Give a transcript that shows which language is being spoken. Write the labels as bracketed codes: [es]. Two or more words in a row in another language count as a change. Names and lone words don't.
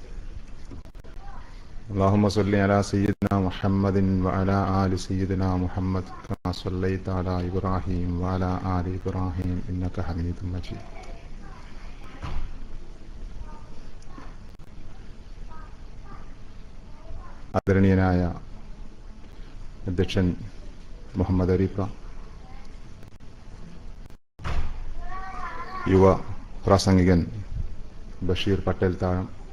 [ar] اللهم صل على سيدنا محمد وعلى آل سيدنا محمد كما صليت على إبراهيم وعلى آل إبراهيم إنك حميد مجيد. [ml] ആദരണീയനായ അധ്യക്ഷൻ മുഹമ്മദ് അരീഫ, യുവ പ്രാസംഗികൻ ബഷീർ പട്ടേൽ താഴം,